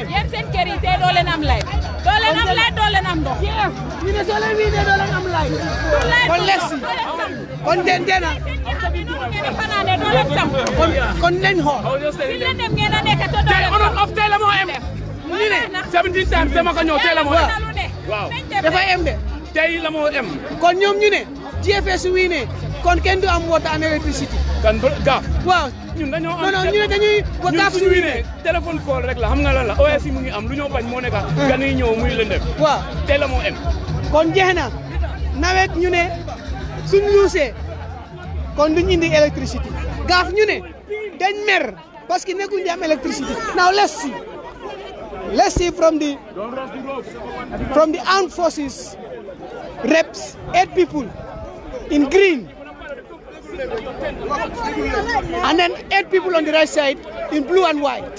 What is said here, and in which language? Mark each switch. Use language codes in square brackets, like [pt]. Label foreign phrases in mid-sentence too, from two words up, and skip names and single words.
[en] Yes, and carry it all and I'm like. You know, so let me know that I'm like. Let's see. Contentena. Content hall. [wo] 17 times dama ko ñëw tey la moo em. Waaw dafa em de. Tey la moo em. Kon ñoom ñu ne GFS su wiine kon kenn du am [en] water and electricity. [wo] Kan gaaf. Waaw ñun dañoo am. non ñu ne dañuy ba gaaf su wiine. Téléphone call rek la xam nga lan la OS mu ngi am lu ñoo bañ moo nekk gan yi ñëw muy lëndëm. Waaw tey la moo em. Kon jeex na nawet ñu ne suñ luusee kon duñ indi electricity. Gaaf ñu ne dañ mer parce que nekkuñ di am electricity. [en] Now let's see from the armed forces reps 8 people in green, and then 8 people on the right side in blue and white.